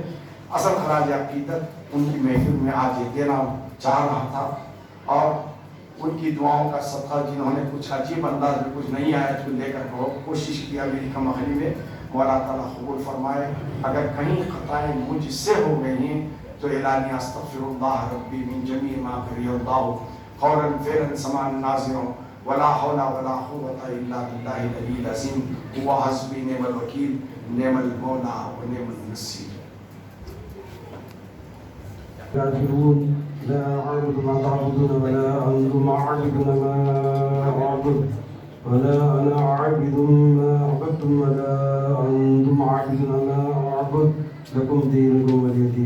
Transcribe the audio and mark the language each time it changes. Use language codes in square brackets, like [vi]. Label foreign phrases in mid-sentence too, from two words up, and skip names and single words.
[ur] اصل خراج عقیدت ان کی محفل میں آج یہ دینا چاہ رہا تھا اور ان کی دعاؤں کا صدقہ جنہوں نے کچھ عجیب انداز میں کچھ نئی آیت کو لے کر بہت کوشش کیا میری کمخلی میں. مولا تعالیٰ قبول فرمائے. اگر کہیں خطائیں مجھ سے ہو گئی ہیں تو اعلانیہ [ar] استغفر اللہ ربی من جمیع ما کری اللہ قولا فعلا سماعا ناظرا ولا حول ولا قوة الا باللہ العلی العظیم. هو حسبی نعم الوکیل نعم المولا ونعم النصیر. كافرون لا أعبد ما تعبدون ولا أنتم عابدون ما أعبد ولا أنا عابد ما عبدتم ولا أنتم عابدون ما أعبد لكم دينكم ولي دين.